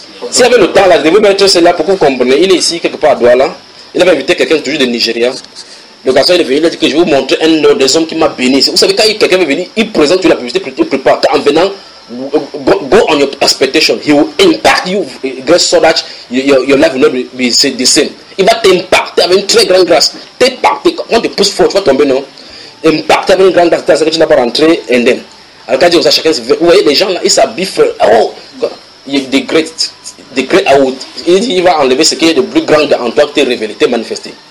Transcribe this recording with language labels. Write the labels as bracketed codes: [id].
[fr] S'il y avait le temps, là, je devais mettre celle-là pour que vous compreniez. Il est ici, quelque part à Douala. Il avait invité quelqu'un toujours de Nigeria. Le garçon est venu, il a dit que je vais vous montrer un nom des hommes qui m'a béni. Vous savez, quand quelqu'un veut venir, il présente la publicité, il prépare. Quand en venant, [en] go on your expectation. He will impact you grâce so that your life will not be the same. [fr] Il va t'impacter avec une très grande grâce. T'impacter, quand tu pousses fort, tu vas tomber, non? Impacter avec une grande grâce, c'est que tu n'as pas rentré indemne. Alors quand il dit ça, chacun se fait. Vous voyez, les gens là, ils s'habillent. Oh, il est des great out. Il dit, il va enlever ce qui est de plus grand en toi qui t'est révélé, t'est manifesté.